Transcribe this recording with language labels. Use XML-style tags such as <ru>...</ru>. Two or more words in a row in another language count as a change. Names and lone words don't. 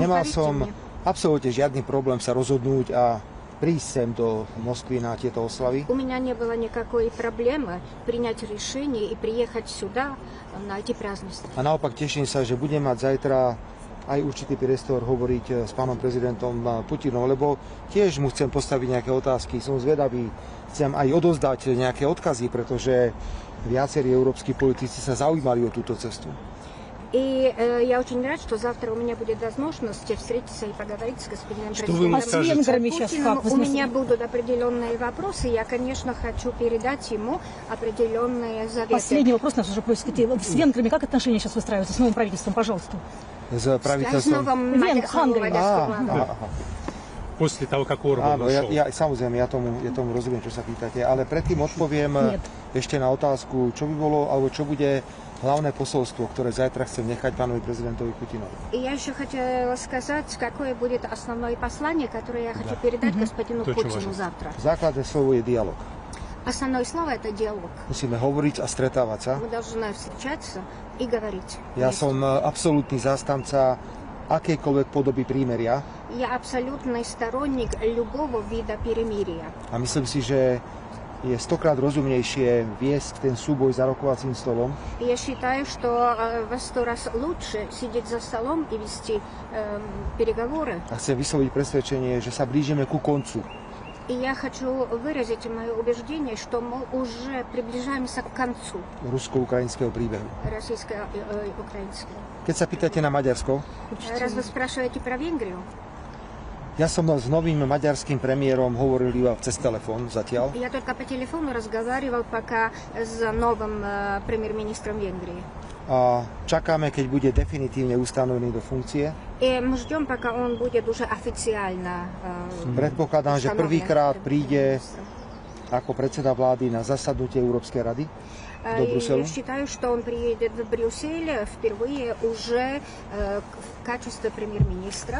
<sk>nemal</sk> <ru>поверьте</ru> <sk>som</sk> <ru>мне.</ru> <sk>absolútne žiadny problém sa rozhodnúť a prísť sem do Moskvy na tieto oslavy.</sk> <ru>У меня не было никакой проблемы принять решение и приехать сюда на эти празднества.</ru> <sk>A naopak teším sa, že budem mať zajtra aj určitý priestor hovoriť s pánom prezidentom Putinom, lebo tiež mu chcem postaviť nejaké otázky, som zvedavý, chcem aj odozdať nejaké odkazy, pretože viacerí európski politici sa zaujímali o túto cestu.</sk> <ru>И я очень рад, что завтра у меня будет возможность встретиться и поговорить с господином Что вы ему президентом скажете? А с венграми сейчас Путиным. как? Вы У смысле- меня будут определенные вопросы. Я, конечно, хочу передать ему определенные заветы. Последний вопрос нас уже просит. С венграми как отношения сейчас выстраиваются с новым правительством, пожалуйста?</ru> <sk>S</sk> <ru>С</ru> <sk>правiteľstvom...</sk> <ru>новым Венгрия. мадярским</ru> <sk>Aha.</sk> <ru>После того, как Орбан</ru> <sk>Áno,</sk> <ru>ушел.</ru> <sk>samozrejme, ja tomu rozumiem, čo sa pýtate, ale predtým odpoviem Nie. ešte na otázku, čo by bolo, alebo čo bude hlavné posolstvo, ktoré zajtra chcem nechať pánovi prezidentovi Putinovi.</sk> <ru>И я еще хотела сказать, какое будет основное послание, которое я хочу передать господину Это очень Путину важно. завтра.</ru> <sk>Základné slovo je dialog.</sk> <ru>Основное слово – это диалог.</ru> <sk>Musíme hovoriť a stretávať sa.</sk> <ru>Мы должны встречаться и говорить.</ru> <sk>Ja</sk> <ru>вместе.</ru> <sk>som absolútny zástanca akejkoľvek podoby prímeria</sk> <ru>Я абсолютный сторонник любого вида перемирия.</ru> <sk>a myslím si, že je stokrát rozumnejšie viesť ten súboj za rokovacím stolom,</sk> <ru>Я считаю, что во 100 раз лучше сидеть за столом и вести переговоры.</ru> <sk>a chcem vysloviť presvedčenie, že sa blížime ku koncu.</sk> <ru>И я хочу выразить мое убеждение, что мы уже приближаемся к концу</ru> <sk>rusko-ukrajinského príbehu.</sk> <ru>российско-украинского.</ru> <sk>Keď sa pýtate na Maďarsko,</sk> <ru>Раз вы спрашиваете про Венгрию,</ru> <sk>ja som s novým maďarským premiérom hovoril iba cez telefón zatiaľ.</sk> <ru>я только по телефону разговаривал пока с новым премьер-министром Венгрии.</ru> <sk>A čakáme, keď bude definitívne ustanovený do funkcie.</sk> <ru>И мы ждем, пока он будет уже официально</ru> <sk>Predpokladám, že</sk> <ru>установлен</ru> <sk>prvýkrát príde</sk> <ru>премьер-министром.</ru> <sk>ako predseda vlády na zasadnutie Európskej rady do</sk> <ru>И</ru> <sk>Bruselu.</sk> <ru>считаю, что он приедет в Брюссель впервые уже в качестве премьер-министра.</ru>